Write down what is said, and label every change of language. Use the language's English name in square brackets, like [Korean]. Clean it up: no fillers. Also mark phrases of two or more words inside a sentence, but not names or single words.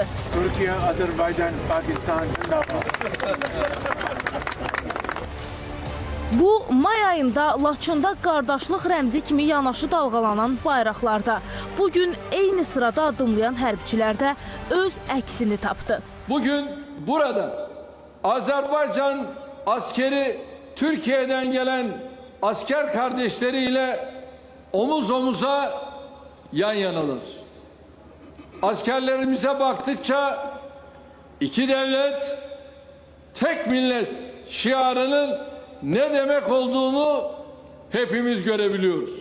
[Turkish] Türkiye, Azerbaycan, Pakistan, Zindabad. [Azerbaijani] Bu, may ayında Laçında qardaşlıq rəmzi kimi yanaşı dalğalanan bayraqlarda, bugün eyni sırada addımlayan hərbiçilərdə öz əksini tapdı. [Turkish] Bugün burada Azerbaycan askeri Türkiye'den gelen asker kardeşleriyle omuz omuza yan yanalar. Askerlerimize baktıkça iki devlet, tek millet şiarının ne demek olduğunu hepimiz görebiliyoruz.